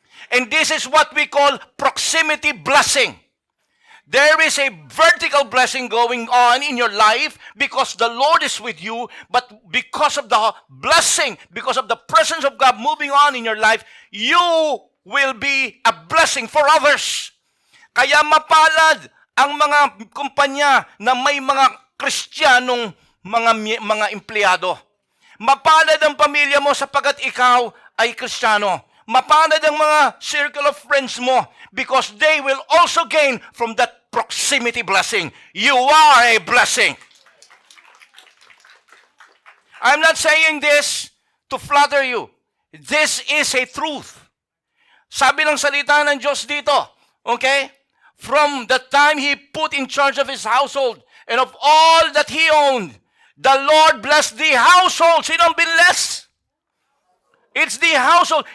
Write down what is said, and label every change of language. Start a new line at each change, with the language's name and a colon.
English: And this is what we call proximity blessing. There is a vertical blessing going on in your life because the Lord is with you, but because of the blessing, because of the presence of God moving on in your life, you will be a blessing for others.
Filipino: Kaya mapalad ang mga kumpanya na may mga Kristiyanong mga empleyado. Mapalad ang pamilya mo sapagkat ikaw ay Kristiyano. Mapalad ang mga circle of friends mo
English: because they will also gain from that proximity blessing. You are a blessing. I'm not saying this to flatter you. This is a truth.
Filipino: Sabi ng salita ng Diyos dito, okay?
English: From the time He put in charge of His household and of all that He owned, the Lord blessed the household.
Filipino: Sino ang binless?
English: It's the household.